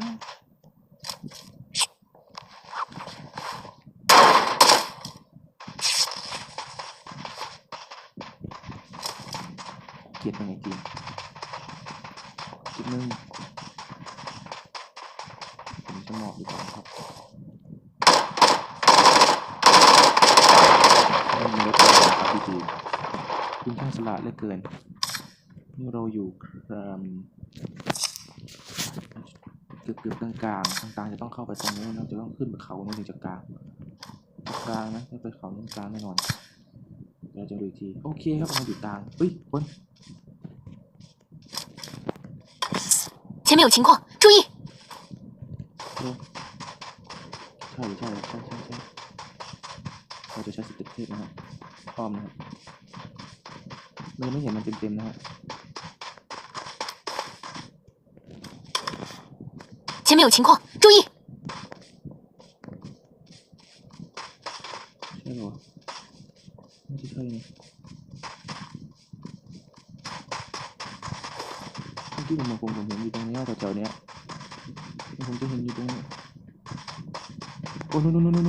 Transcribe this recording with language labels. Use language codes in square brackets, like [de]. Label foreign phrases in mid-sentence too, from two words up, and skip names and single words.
[th] เกลียดยังไงเกลียดจุดหนึ่งผมจะหมอบดีกว่าครับไม่มีรถเลยครับพี่จีคุณช่างฉลาดเหลือเกินนี่เราอยู่ เกือบกลางจะต้องเข้าไปตรงนู้นนะจะต้องขึ้นไปเขาโน้นถึงจะกลางนะไม่ไปเขาตรงกลางแน่นอนเดี๋ยวจะดูอีกทีโอเคครับเราอยู่กลางเฮ้ยคน [zh] 前面有情况，注意！ [th] ใช่เราจะใช้สเต็ปเทพนะครับอ้อมนะครับเราไม่เห็นมันเต็มๆนะฮะ [zh] 前面有情况，注意！ [th] ใช่เหรอไม่ใช่นะเมื่อกี้ผมเห็นอยู่ตรงนี้แถวๆเนี้ยผมจะเห็นอยู่ตรงนี้โอ้นู่น